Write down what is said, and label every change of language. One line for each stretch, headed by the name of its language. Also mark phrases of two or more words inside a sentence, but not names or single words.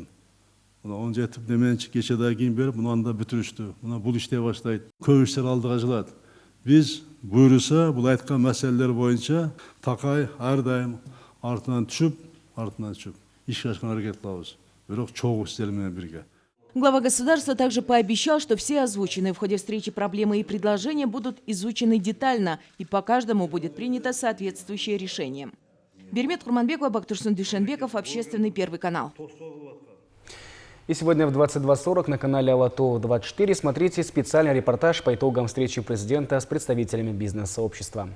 Kyrgyz: Мына 17 деменчи кечеден кийин берип, мунаны да бүтүрүштү. Мына бул иштей баштайт. Көп иштер алдыга жылат. Биз буйруса, бул айткан маселелер боюнча Такай ар дайым артынан түшүп, ишке ашкан аракет кылабыз. Бирок чогуу иштер менен бирге.
Russian: Глава государства также пообещал, что все озвученные в ходе встречи проблемы и предложения будут изучены детально, и по каждому будет принято соответствующее решение. Бермет Курманбекова, Бактурсун Дюшенбеков, Общественный Первый канал. И сегодня в 22:40 на канале АЛАТО-24 смотрите специальный репортаж по итогам встречи президента с представителями бизнес-сообщества.